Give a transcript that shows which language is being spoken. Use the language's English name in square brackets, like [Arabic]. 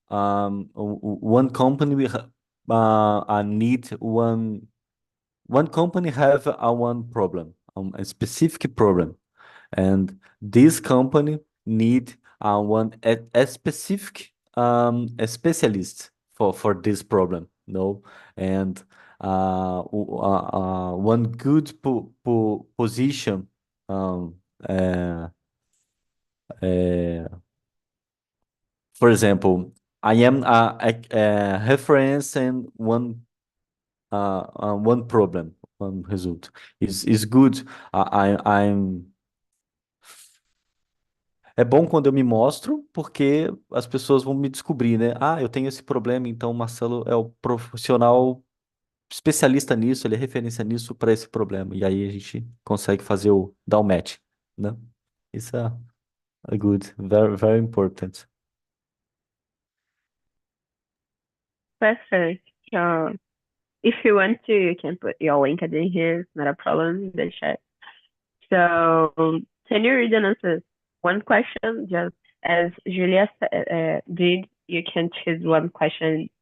[English] One company need one company have a one problem, a specific problem, and this company need one a specific a specialist for this problem, no, and one good position, um, uh, uh, for example, I am a reference in one problem, one result is good. [Portuguese] I'm É bom quando eu me mostro, porque as pessoas vão me descobrir, né? Ah, eu tenho esse problema, então o Marcelo é o profissional especialista nisso, ele é referência nisso para esse problema. E aí a gente consegue fazer dar o match, né? Isso é [English] good, very, very important. Perfect. Uh, if you want to, you can put your LinkedIn here. It's not a problem in the chat. So, can you read and answer one question? Just as Julia did, you can choose one question.